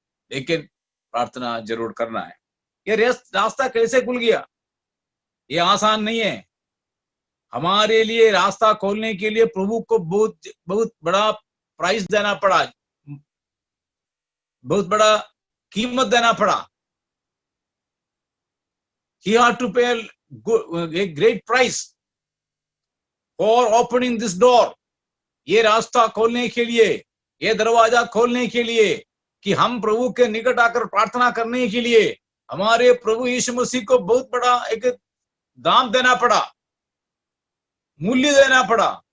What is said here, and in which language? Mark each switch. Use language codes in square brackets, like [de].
[hi] लेकिन प्रार्थना जरूर करना है। ये रास्ता कैसे खुल गया? ये आसान नहीं है। हमारे लिए रास्ता खोलने के लिए प्रभु को बहुत बड़ा प्राइस देना पड़ा, बहुत बड़ा कीमत देना पड़ा। [en] He had to pay a great price for opening this door. [hi] ये रास्ता खोलने के लिए, ये दरवाजा खोलने के लिए कि हम प्रभु के निकट आकर प्रार्थना करने के लिए हमारे प्रभु यीशु मसीह को बहुत बड़ा एक दाम देना पड़ा, मूल्य देना पड़ा।